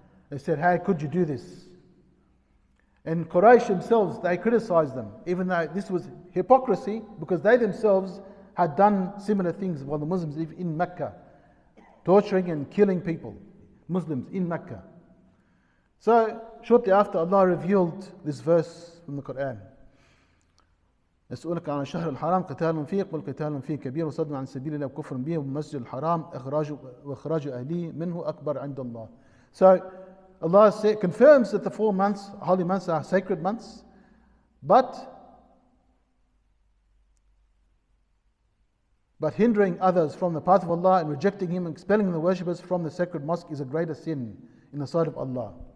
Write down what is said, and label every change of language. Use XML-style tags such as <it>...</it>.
<en>They said, how could you do this? And Quraysh themselves, they criticized them, even though this was hypocrisy, because they themselves had done similar things while the Muslims live in Mecca, torturing and killing people, Muslims in Mecca. So, shortly after, Allah revealed this verse from the Quran.</en> <ar>يسألك عن الشهر الحرام قتال فيه قل قتال فيه كبير وصد عن سبيل الله وكفر به والمسجد الحرام وإخراج أهله منه أكبر عند الله.</ar> <en>So Allah confirms that the 4 months, holy months, are sacred months, but hindering others from the path of Allah and rejecting Him and expelling the worshippers from the sacred mosque is a greater sin in the sight of Allah.</en>